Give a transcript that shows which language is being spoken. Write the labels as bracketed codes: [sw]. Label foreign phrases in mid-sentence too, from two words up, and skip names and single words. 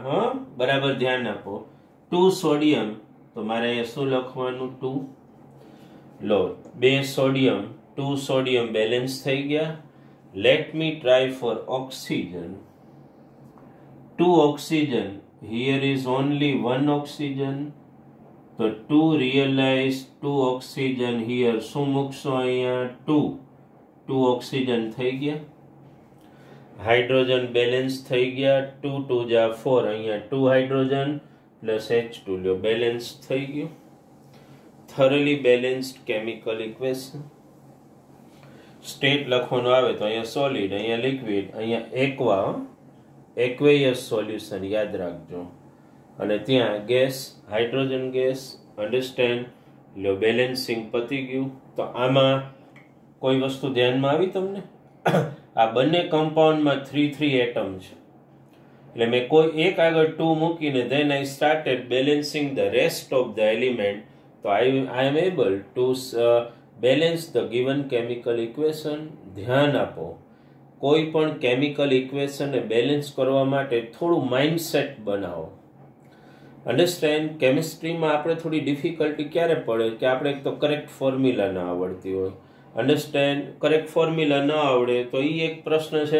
[gu] હા, બરાબર ધ્યાન આપો. 2 સોડિયમ, તો મારે અહીંયા શું લખવાનું? 2. લો, 2 સોડિયમ, 2 સોડિયમ બેલેન્સ થઈ ગયા. [en] Let me try for oxygen. 2 oxygen, here is only 1 ઓક્સિજન, તો 2 realize 2 ઓક્સિજન here. [gu] શું મૂકશો અહીંયા? 2 ઓક્સિજન થઈ ગયા. હાઇડ્રોજન બેલેન્સ થઈ ગયા. 2 2 જા 4, અહીંયા 2 હાઇડ્રોજન પ્લસ H2 લ્યો, બેલેન્સ થઈ ગયું. [en] thoroughly balanced chemical equation. [gu] સ્ટેટ લખવાનું આવે તો અહીંયા સોલિડ, અહીંયા લિક્વિડ, અહીંયા એક્વેયસ સોલ્યુશન યાદ રાખજો. અને ત્યાં ગેસ, હાઇડ્રોજન ગેસ. અન્ડરસ્ટેન્ડ? લ્યો, બેલેન્સિંગ પતી ગયું. તો આમાં કોઈ વસ્તુ ધ્યાનમાં આવી તમને? આ બંને કમ્પાઉન્ડમાં 3 એટમ છે. એટલે મેં કોઈ એક આગળ 2 મૂકીને [en] then I started balancing the rest of the element. તો I am able to balance the given chemical equation. [gu] ધ્યાન આપો, કોઈ પણ કેમિકલ ઇક્વેશનને બેલેન્સ કરવા માટે થોડું માઇન્ડસેટ બનાવો. [en] અન્ડરસ્ટેન્ડ? [gu] કેમિસ્ટ્રીમાં આપણે થોડી ડિફિકલ્ટી ક્યારે પડે કે આપણે એક તો કરેક્ટ ફોર્મ્યુલા ન આવડતી હોય. [en] અન્ડરસ્ટેન્ડ? [gu] કરેક્ટ ફોર્મ્યુલા ન આવડે તો એ એક પ્રશ્ન છે.